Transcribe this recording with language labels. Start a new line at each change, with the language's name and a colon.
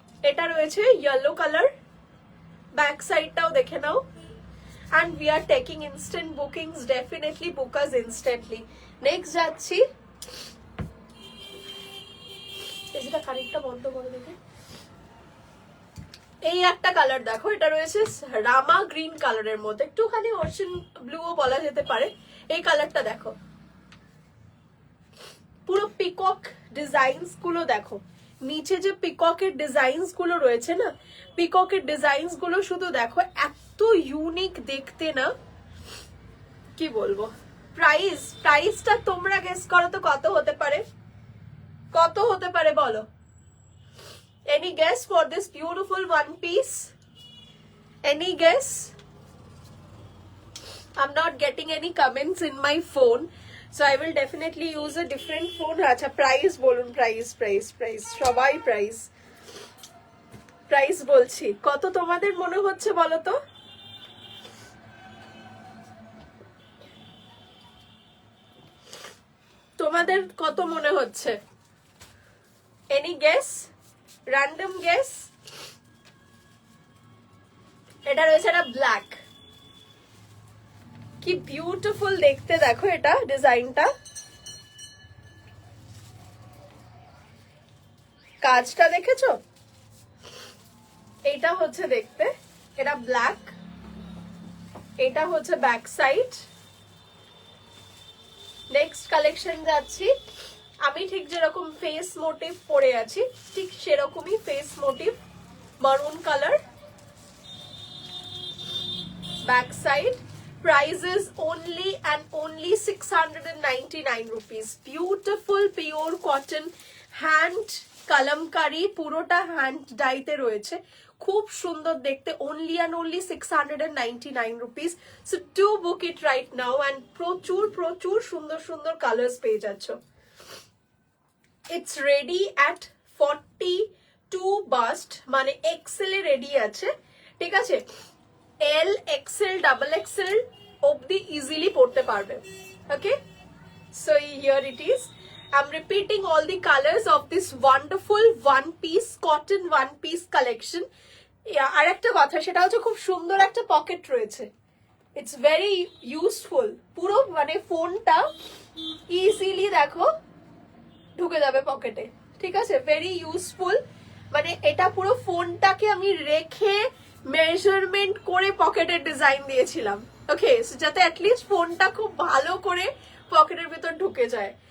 Bangla: এটা রয়েছে yellow colour, back সাইডটাও দেখে নাও।
English: and we are taking instant bookings, definitely book us instantly.
Bangla: next যাচ্ছি, এটা খানিকটা বন্ধ করে দেখে। এই একটা কালার দেখো, এটা রয়েছে রামা গ্রিন কালারের মধ্যে, একটুখানি ওশান ব্লুও বলা যেতে পারে। এই কালারটা দেখো, পুরো পিকক ডিজাইনস গুলো দেখো, নিচে যে পিককের ডিজাইনস গুলো রয়েছে না, পিককের ডিজাইনস গুলো শুধু দেখো, এত ইউনিক দেখতে না, কি বলবো। প্রাইসটা তোমরা গেস করো তো কত হতে পারে, কত হতে পারে বলো।
English: Any guess for this beautiful one piece? Any guess? I'm not getting any comments in my phone, so I will definitely use a different phone.
Bangla: আচ্ছা প্রাইস বলুন, প্রাইস সবাই প্রাইস বলছি। কত তোমাদের মনে হচ্ছে বলো তো? তোমাদের কত মনে হচ্ছে?
English: Any guess? Random guess?
Bangla: এটা রয়েছে একটা ব্ল্যাক, কি বিউটিফুল দেখতে দেখো এটা ডিজাইনটা, কাজটা দেখেছো? এটা হচ্ছে দেখতে, এটা ব্ল্যাক, এটা হচ্ছে ব্যাক সাইড। নেক্সট কালেকশন যাচ্ছি, আমি ঠিক যেরকম ফেস মোটিভ পরে আছি ঠিক সেরকমই ফেস মোটিভ, মারুন colour, back side.
English: Price is only and only 699 rupees. Beautiful pure cotton hand kalamkari,
Bangla: পুরোটা হ্যান্ড ডাইতে রয়েছে, খুব সুন্দর দেখতে।
English: only and only 699 rupees. So do book it right now and
Bangla: প্রচুর সুন্দর কালার্স পেয়ে যাচ্ছ।
English: It's ready at 42 bust,
Bangla: মানে XL এ রেডি আছে, ঠিক আছে? L, XL, double XL অবধি ইজিলি পড়তে পারবে।
English: Okay, so here it is. I'm repeating all the colors of this wonderful one piece cotton one piece collection.
Bangla: আর একটা কথা, সেটা হচ্ছে খুব সুন্দর একটা পকেট রয়েছে, ইটস ভেরি ইউজফুল। পুরো মানে ফোনটা ইজিলি দেখো ঢুকে যাবে পকেটে, ঠিক আছে? ভেরি ইউজফুল, মানে এটা পুরো ফোনটাকে আমি রেখে মেজারমেন্ট করে পকেটের ডিজাইন দিয়েছিলাম, ওকে, যাতে অ্যাটলিস্ট ফোনটা খুব ভালো করে পকেটের ভিতর ঢুকে যায়।